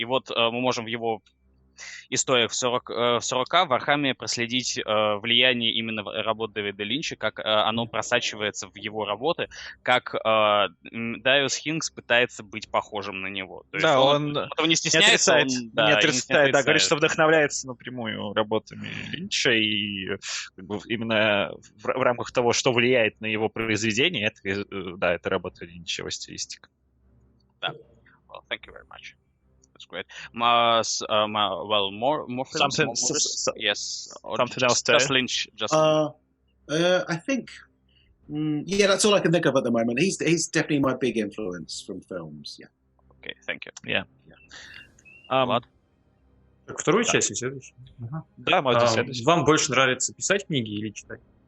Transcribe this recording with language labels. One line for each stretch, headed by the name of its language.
Russian: И вот мы можем в его историях в 40К в Warhammer проследить влияние именно работы Дэвида Линча, как оно просачивается в его работы, как Дариус Хинкс пытается быть похожим на него. То есть да, он этого не стесняется. Не отрицает, да, говорит, что вдохновляется напрямую работами Линча, и как бы, именно в рамках того, что влияет на его произведение, это работа Линча, его стилистика. Да.
English: Well, thank you very much. That's great. More films, something, more movies? Yes. Something else. Just Lynch. I think, that's all I can think of at the moment. He's definitely my big influence from films. Yeah. Okay, thank you. Yeah.
Russian: Влад? Вторую часть и следующую. Да, можно следующую. Вам больше нравится писать книги или читать?